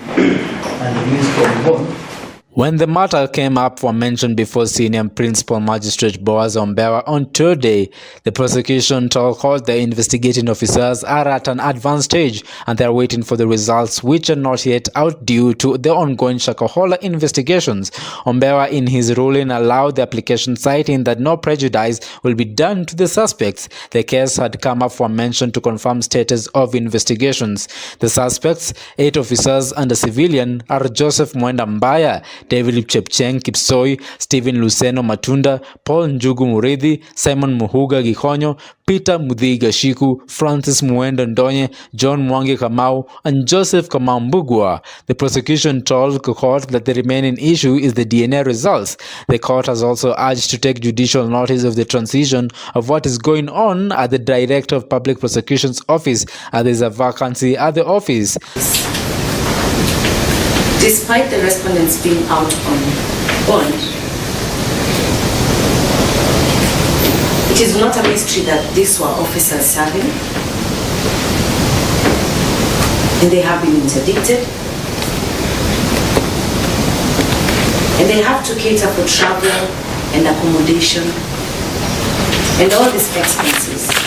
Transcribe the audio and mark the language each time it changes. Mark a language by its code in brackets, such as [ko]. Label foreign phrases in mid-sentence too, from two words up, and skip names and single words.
[en] When the matter came up for mention before Senior Principal Magistrate Boaz Ombewa on Tuesday, the prosecution told court the investigating officers are at an advanced stage and they are waiting for the results, which are not yet out due to the ongoing Shakahola investigations. Ombewa, in his ruling, allowed the application, citing that no prejudice will be done to the suspects. The case had come up for mention to confirm status of investigations. The suspects, 8 officers and a civilian, are Joseph Mwenda Mbaya, David Chepcheng Kipsoi, Stephen Luceno Matunda, Paul Njugu Muridhi, Simon Muhuga Gikonyo, Peter Mudhiga Shiku, Francis Muendo Ndonye, John Mwangi Kamau, and Joseph Kamau Mbugua. The prosecution told the court that the remaining issue is the DNA results. The court has also urged to take judicial notice of the transition of what is going on at the Director of Public Prosecution's office, as there is a vacancy at the office. Despite the respondents being out on bond, it is not a mystery that these were officers serving, and they have been interdicted, and they have to cater for travel and accommodation and all these expenses.